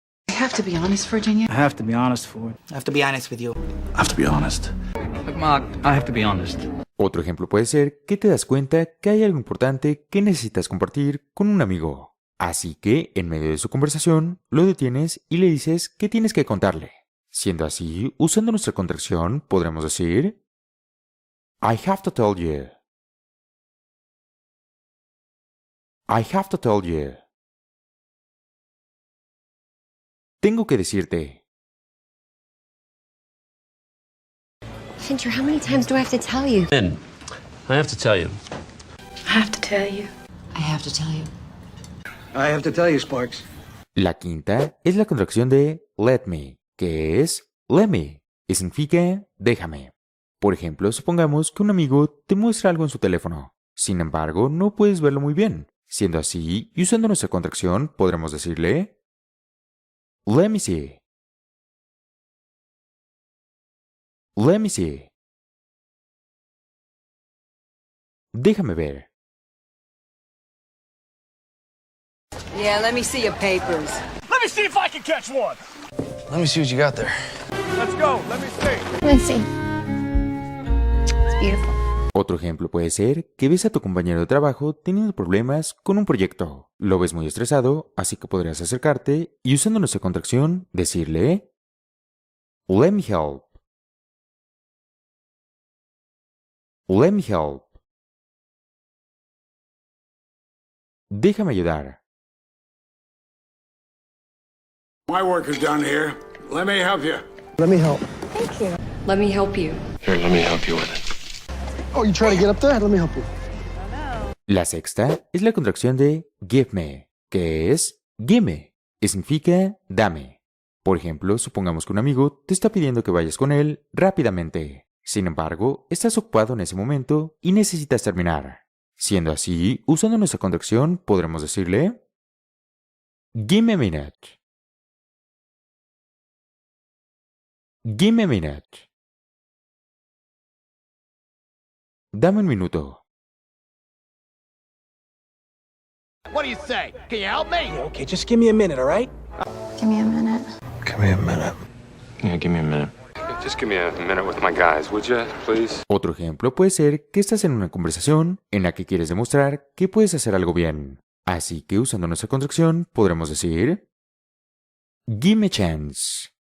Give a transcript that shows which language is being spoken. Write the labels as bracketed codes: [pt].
[en] I have to be honest, Virginia. I have to be honest, Ford. I have to be honest with you. I have to be honest. Look, Mark, I have to be honest. [es] Otro ejemplo puede ser que te das cuenta que hay algo importante que necesitas compartir con un amigo. Así que, en medio de su conversación, lo detienes y le dices que tienes que contarle. Siendo así, usando nuestra contracción, podremos decir [en] I have to tell you. I have to tell you. [es] Tengo que decirte. [en] Fincher, how many times do I have to tell you? Ben, I have to tell you. I have to tell you. I have to tell you. I have to tell you, Sparks. [es] La quinta es la contracción de let me, que es let me, y significa déjame. Por ejemplo, supongamos que un amigo te muestra algo en su teléfono. Sin embargo, no puedes verlo muy bien. Siendo así, y usando nuestra contracción, podremos decirle [en] let me see. Let me see. [es] Déjame ver. [en] Yeah, let me see your papers. Let me see if I can catch one. Let me see what you got there. Let's go. Let me see. Let's see. It's beautiful. [es] Otro ejemplo puede ser que ves a tu compañero de trabajo teniendo problemas con un proyecto. Lo ves muy estresado, así que podrías acercarte y usando nuestra contracción decirle [en] let me help. Let me help. [es] Déjame ayudar. [en] My work is done here. Let me help you. Let me help. Thank you. Let me help you. Here, let me help you with it. Oh, you trying to get up there? Let me help you. [es] La sexta es la contracción de give me, que es gimme, y significa dame. Por ejemplo, supongamos que un amigo te está pidiendo que vayas con él rápidamente. Sin embargo, estás ocupado en ese momento y necesitas terminar. Siendo así, usando nuestra contracción, podremos decirle [en] give me a minute. Give me a minute. [es] Dame un minuto. [en] What do you say? Can you help me? Yeah, okay, just give me a minute, all right? Give me a minute. Give me a minute. Yeah, give me a minute. Just give me a minute with my guys, would you, please? [es] Otro ejemplo puede ser que estás en una conversación en la que quieres demostrar que puedes hacer algo bien. Así que usando nuestra contracción podremos decir [en] give me a chance.